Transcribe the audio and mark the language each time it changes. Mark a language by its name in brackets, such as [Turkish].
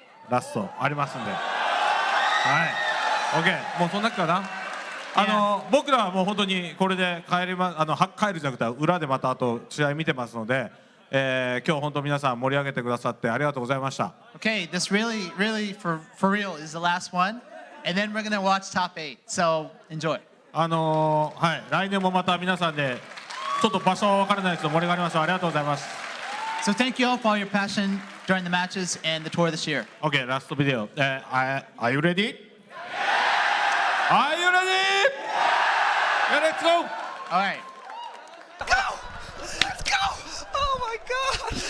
[Japanese] ラストありますんで、はい、OK、もうそんなかな。僕らはもう本当にこれで帰るじゃなくて裏でまたあと試合見てますので、今日本当皆さん盛り上げてくださってありがとうございました。 [English] Okay, this really for real is the last one, and then we're gonna watch top 8. So enjoy. [Japanese] はい、来年もまた皆さんでちょっと場所は分からないですけど盛り上がりました。ありがとうございます。 [English] So thank you all for all your passion during the matches and the tour this year. [Japanese] OK、ラストビデオ。 [English] Are you ready? Are you ready? Yeah, let's go! All right. Go! Let's go! Oh my God!